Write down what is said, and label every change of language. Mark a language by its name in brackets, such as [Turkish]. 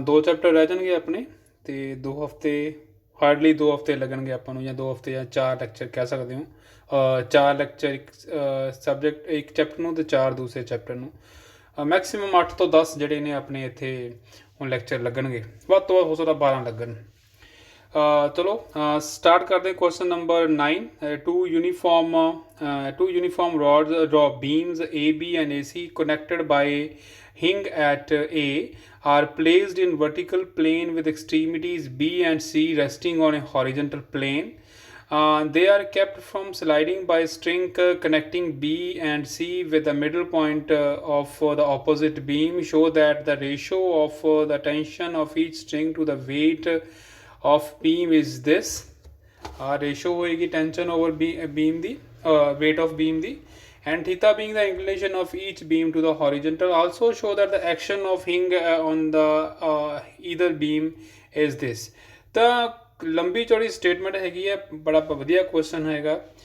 [Punjabi] 2 chapter ਰਹਿ ਜਾਣਗੇ ਆਪਣੇ, ਅਤੇ 2 ਹਫ਼ਤੇ ਹਾਰਡਲੀ 2 ਹਫ਼ਤੇ ਲੱਗਣਗੇ ਆਪਾਂ ਨੂੰ, ਜਾਂ 2 ਹਫ਼ਤੇ ਜਾਂ 4 ਲੈਕਚਰ ਕਹਿ ਸਕਦੇ ਹੋ। 4 ਲੈਕਚਰ ਇੱਕ ਸਬਜੈਕਟ ਇੱਕ ਚੈਪਟਰ ਨੂੰ, ਅਤੇ 4 ਦੂਸਰੇ ਚੈਪਟਰ ਨੂੰ। ਮੈਕਸੀਮਮ 8 ਤੋਂ 10 ਜਿਹੜੇ ਨੇ ਆਪਣੇ ਇੱਥੇ ਹੁਣ ਲੈਕਚਰ ਲੱਗਣਗੇ, ਵੱਧ ਤੋਂ ਵੱਧ ਹੋ ਸਕਦਾ 12 ਲੱਗਣ। ਚਲੋ ਸਟਾਰਟ ਕਰਦੇ question number 9। [English] Two uniform rods draw beams AB and AC connected by hing at A are placed in vertical plane with extremities B and C resting on a horizontal plane. They are kept from sliding by string connecting B and C with the middle point of the opposite beam. Show that the ratio of the tension of each string to the weight of beam is this. Ratio [Punjabi] ਹੋਏਗੀ [English] tension over beam [Punjabi] ਦੀ, [English] weight of beam ਦੀ, and theta being the inclination of each beam to the horizontal. Also show that the action of hing on the either beam is this. [Punjabi] ਤਾਂ ਲੰਬੀ ਚੌੜੀ statement ਹੈਗੀ ਹੈ, ਬੜਾ ਵਧੀਆ question ਹੈਗਾ।